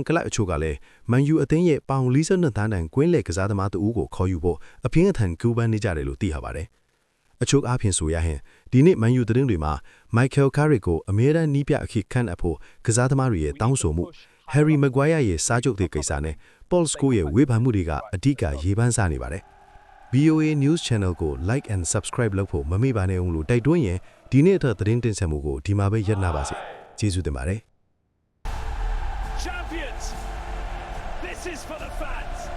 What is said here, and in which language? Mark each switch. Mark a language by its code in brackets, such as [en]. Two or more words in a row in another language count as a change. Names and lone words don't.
[my] ကလပ်အချို့ကလည်းမန်ယူအသင်းရဲ့ပေါင်42သန်းတန်ကွင်းလယ်ကစားသမားတဦးကိုခေါ်ယူဖို့အပြင်းအထန်ကူပန်းနေကြတယ်လို့သိရပါတယ်။အချို့အားဖြင့်ဆိုရရင်ဒီနေ့မန်ယူသတင်းတွေမှာမိုက်ကယ်ကာရက်ကိုအမြဲတမ်းနီးပြအဖြစ်ခန့်အပ်ဖို့ကစားသမားတွေရဲ့တောင်းဆိုမှုဟယ်ရီမက်ဂွိုင်ယာရဲ့စာချုပ်တဲ့ကိစ္စနဲ့ပေါလ်စကိုရဲ့ဝေဖန်မှုတွေကအဓိကရေးပန်းစားနေပါတယ်။ VOA News Channel ကို [en] Like and Subscribe [my] လုပ်ဖို့မမေ့ပါနဲ့ဦးလို့တိုက်တွန်းရင်ဒီနေ့အထက်သတင်းတင်ဆက်မှုကိုဒီမှာပဲရပ်နာပါစေ။ကျေးဇူးတင်ပါတယ်။ [en] Champions! This is for the fans!